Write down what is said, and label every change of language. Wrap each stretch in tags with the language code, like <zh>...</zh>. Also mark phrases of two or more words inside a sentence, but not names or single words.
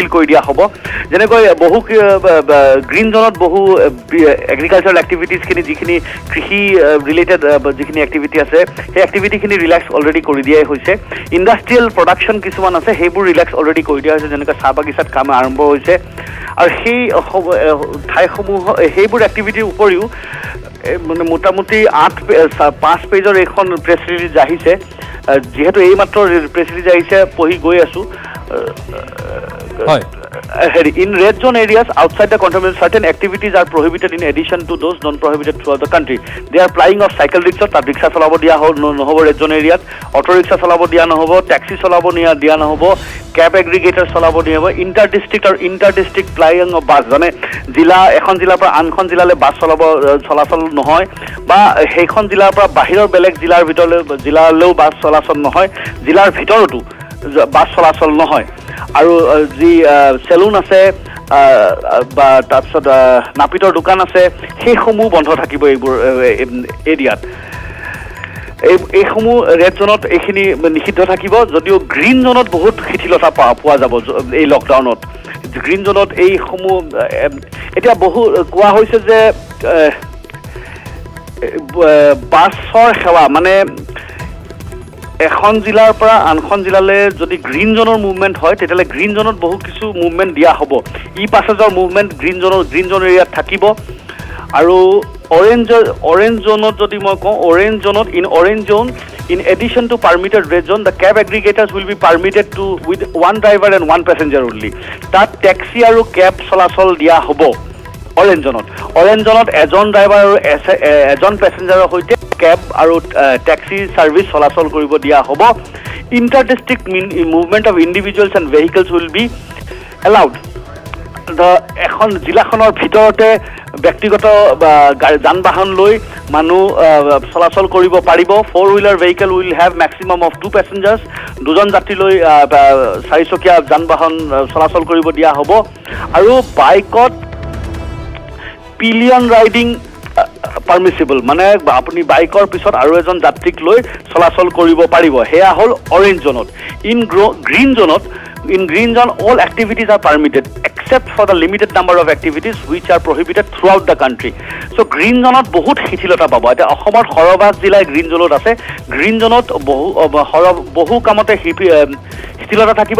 <as>কৰি দিয়া হ'ব যেনেকৈ বহু গ্ৰীণ জোনত বহু</as> <en>agricultural activities</en> <as>যিখিনি কৃষি ৰিলেটেড যিখিনি এক্টিভিটি আছে সেই এক্টিভিটিখিনি</as> <en>relax already</en> <as>কৰি দিয়াই হৈছে</as> <en>industrial production</en> <as>কিছুমান আছে সেইবোৰ</as> <en>relax already</en> <as>কৰি দিয়া হৈছে যেনেকৈ চাহ বাগিচাত কাম আৰম্ভ হৈছে আৰু সেই ঠাইসমূহ সেইবোৰ এক্টিভিটিৰ উপৰিও মানে মোটামুটি 5 পেজৰ এইখন</as> <en>press release</en> <as>আহিছে যিহেতু এইমাত্ৰ</as> <en>press release</en> <as>আহিছে পঢ়ি গৈ আছোঁ</as> <en>in red zone areas outside the containment certain activities are prohibited in addition to those non prohibited throughout the country they are plying of cycle rickshaw tar rickshaw</en> <as>চলাব দিয়া নহ'ব</as> <en>red zone area auto rickshaw</en> <as>চলাব দিয়া নহ'ব</as> <en>taxi</en> <as>চলাব দিয়া নহ'ব</as> <en>cab aggregator</en> <as>চলাব দিয়া নহ'ব</as> <en>inter district plying of bus</en> <as>যেনে জিলা এখন জিলা পৰা আনখন জিলালৈ বাছ চলাচল নহয় বা সেইখন জিলা পৰা বাহিৰৰ বেলেগ জিলাৰ ভিতৰলৈ জিলালৈও বাছ চলাচল নহয় জিলাৰ ভিতৰতো বাছ চলাচল নহয় আৰু যি সেলুন আছে বা তাৰপিছত নাপিতৰ দোকান আছে, সেইসমূহ বন্ধ থাকিব এইবোৰ এৰিয়াত। এইসমূহ</as> <en>red zone</en> <as>এইখিনি নিষিদ্ধ থাকিব, যদিও</as> <en>green zone</en> <as>বহুত শিথিলতা পোৱা যাব এই লকডাউনত।</as> <en>green zone</en> <as>এইসমূহ এতিয়া বহু কোৱা হৈছে যে বাছৰ সেৱা মানে এখন জিলাৰ পৰা আনখন জিলালৈ যদি</as> <en>green zone movement</en> <as>হয় তেতিয়াহ'লে</as> <en>green zone</en> <as>বহু কিছু মুভমেণ্ট দিয়া হ'ব।</as> <en>e-passes movement green zone area</en> <as>থাকিব। আৰু</as> <en>orange zone</en> <as>যদি মই কওঁ,</as> <en>orange zone in addition to permitted red zone, the cab aggregators will be permitted to with one driver and one passenger only.</en> <as>তাত টেক্সি আৰু কেব চলাচল দিয়া হ'ব</as> <en>orange zone</en> <as>এজন ড্ৰাইভাৰ আৰু এজন পেছেঞ্জাৰৰ সৈতে কেব আৰু</as> <en>taxi service</en> <as>চলাচল কৰিব দিয়া হ'ব।</as> <en>inter district movement of individuals and vehicles will be allowed.</en> <as>এখন জিলাখনৰ ভিতৰতে ব্যক্তিগত যান বাহন লৈ মানুহ চলাচল কৰিব পাৰিব।</as> <en>4-wheeler vehicle will have maximum of 2 passengers,</en> <as>দুজন যাত্ৰী লৈ 4চকীয়া যান বাহন চলাচল কৰিব দিয়া হ'ব। আৰু বাইকত</as> <en>pillion riding permissible,</en> <as>মানে আপুনি বাইকৰ পিছত আৰু এজন যাত্ৰীক লৈ চলাচল কৰিব পাৰিব। সেয়া হ'ল</as> <en>orange zone. ইন green zone, all activities are permitted except for the limited number of activities which are prohibited throughout the country. So green zone</en> <as>বহুত শিথিলতা পাব। এতিয়া অসমৰ সৰহভাগ জিলাই</as> <en>green zone</en> <as>আছে।</as> <en>green zone</en> <as>বহু কামতে শিথিলতা থাকিব।</as>